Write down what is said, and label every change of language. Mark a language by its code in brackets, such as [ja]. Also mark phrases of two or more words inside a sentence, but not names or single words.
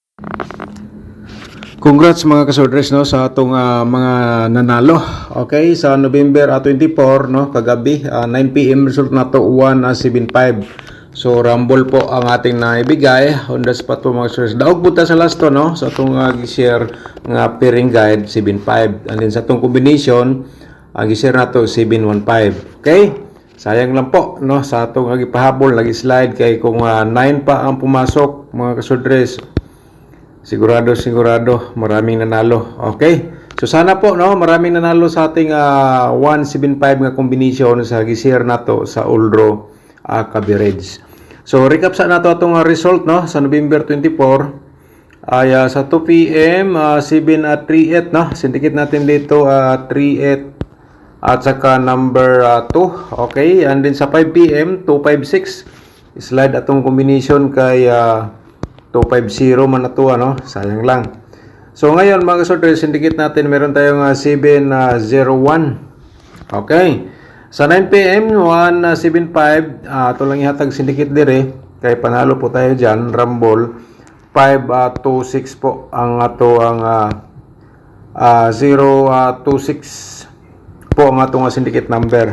[ceb] Congrats mga kasordres no sa atong mga nanalo. Okay, sa November 24 no kagabi 9 PM result nato 175. [tl] So rumble po ang ating naibigay [en] on the spot [tl] po mga kasordres. [ceb] Daog punta sa last to no sa atong gi-share nga pairing guide 75 [en] and then [ceb] sa atong combination gi-share nato 715. Okay? Sayang lang po no sa atong gipahabol lagi slide kay [tl] kung 9 pa ang pumasok mga kasordres. Sigurado maraming nanalo. Okay? So sana po no, maraming nanalo sa ating 175 nga combination [ceb] sa gi-share nato sa Uldro coverage. So recap sa nato atong result no sa November 24 ay sa 2 PM 738 no. [tl] Syndicate natin dito 38 at saka number 2. [ceb] Okay? [en] And then [ceb] sa 5 PM 256 slide atong combination kay 250 man na to ano, sayang lang. [tl] So ngayon mga kasordres, syndicate natin meron tayong 701. Okay. [ceb] Sa 9 PM 175 ito lang ihatag syndicate dire [tl] kay panalo po tayo diyan, [ceb] rumble 526 po ang ato ang 026 po ang atong syndicate number.